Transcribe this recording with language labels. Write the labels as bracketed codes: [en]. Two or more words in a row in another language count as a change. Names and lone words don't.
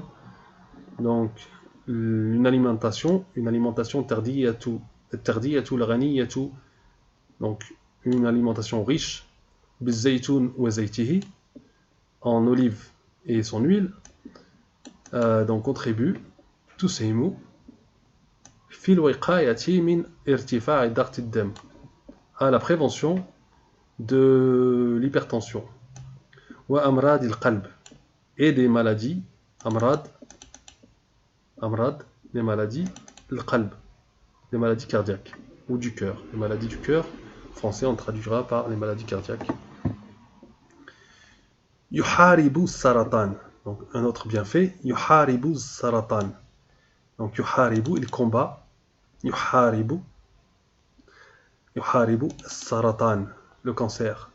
[fr] Donc une alimentation [ar] التغذية الغنية. [fr] Donc une alimentation riche, [ar] بالزيتون وزيته, [fr] en olive et son huile, donc contribue tous ces mots [ar] في الوقاية من ارتفاع ضغط الدم, [fr] à la prévention de l'hypertension, [ar] وأمراض القلب, [fr] et des maladies, amrad, des maladies al-qalb, des maladies cardiaques ou du cœur, les maladies du cœur. En français on traduira par les maladies cardiaques. [ar] يحارب السرطان, [fr] donc un autre bienfait, [ar] يحارب السرطان, [fr] donc yuharibu, il combat, [ar] يحارب السرطان, [fr] le cancer.